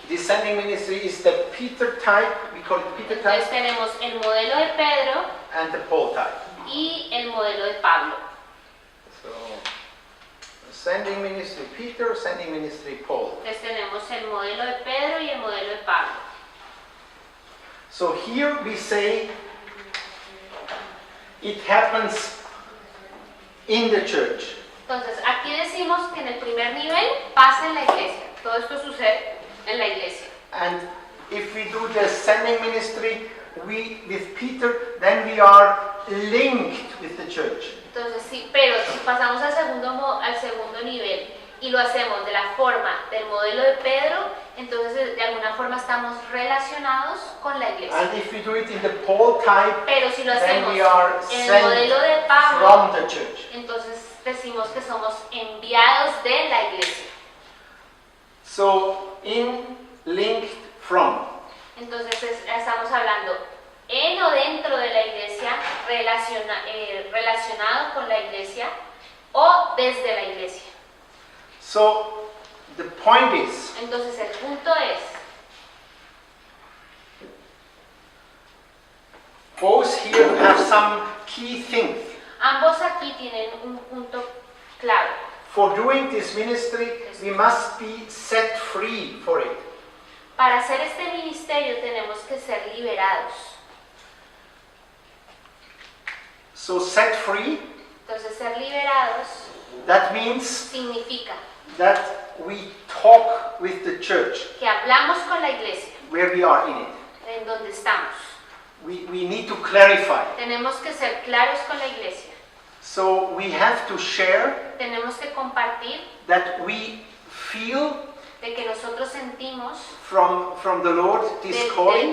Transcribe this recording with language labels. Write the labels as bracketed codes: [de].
[en] Descending ministry is the Peter type, we call it Peter [es] Entonces [en] type, [es] tenemos el modelo de Pedro [en] and the Paul type. [es] y el modelo de Pablo. [en] So, sending ministry Peter, sending ministry Paul. [es] Entonces tenemos el modelo de Pedro y el modelo de Pablo. [en] So here we say it happens in the church. [es] Entonces aquí decimos que en el primer nivel pasa en la iglesia. Todo esto sucede en la iglesia. [en] And if we do the sending ministry with Peter, then we are linked with the church. [es] Entonces sí, pero si pasamos al segundo nivel y lo hacemos de la forma del modelo de Pedro, entonces de alguna forma estamos relacionados con la iglesia. [en] And if we do it in the Paul type, [es] Pero si lo [en] then [es] hacemos [en] we are [es] en el modelo de [en] sent [es] Pablo, [en] from the church. [es] entonces decimos que somos enviados de la iglesia. [en] So in, linked, from. [es] Entonces estamos hablando en o dentro de la iglesia, relacionado con la iglesia o desde la iglesia. [en] So the point is, [es] Entonces el punto es, [en] both here have some key things. [es] ambos aquí tienen un punto clave. [en] For doing this ministry, we must be set free for it. [es] Para hacer este ministerio tenemos que ser liberados. [en] So set free, [es] Entonces ser liberados [en] that means [es] significa [en] that we talk with the church [es] que hablamos con la iglesia, [en] where we are in it. [es] en donde estamos. [en] We need to clarify. [es] Tenemos que ser claros con la iglesia. [en] So we have to share [es] Tenemos que compartir [en] that we feel [es] de que nosotros sentimos [en] from the Lord this calling,